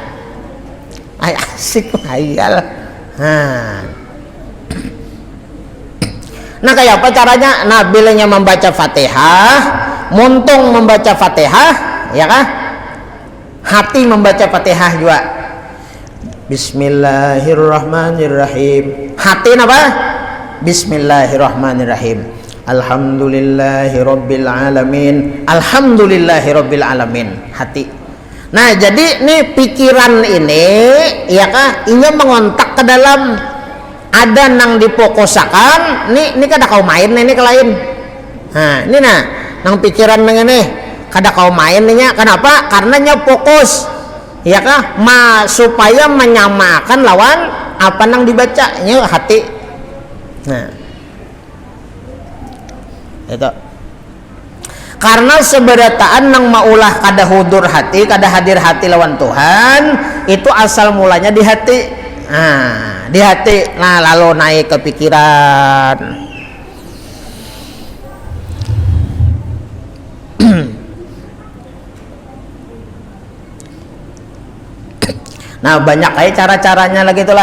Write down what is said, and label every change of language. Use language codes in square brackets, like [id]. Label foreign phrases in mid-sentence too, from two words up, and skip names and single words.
[bjn] Asik hayal. Nah kayak apa caranya? Nah bilangnya membaca Fatihah, muntung membaca Fatihah, ya kah hati membaca Fatihah juga. [ar] بسم الله الرحمن الرحيم. [bjn] Hati apa? [ar] بسم الله الرحمن الرحيم. الحمد لله رب العالمين. الحمد لله رب العالمين. [bjn] Hati. Nah, jadi nih pikiran ini ya kah ini mengontak ke dalam ada nang difokusakan. Ini kada kau main ini ke lain. Nah, ini nang pikiran ini kada kau main nya. Kenapa? Karena nya fokus. Ya kah supaya menyamakan lawan apa nang dibacanya hati. Nah itu karena seberataan nang maulah kada hudur hati kada hadir hati lawan Tuhan itu asal mulanya di hati. Nah di hati nah lalu naik ke pikiran. Nah banyak kayak cara-caranya lagi itulah.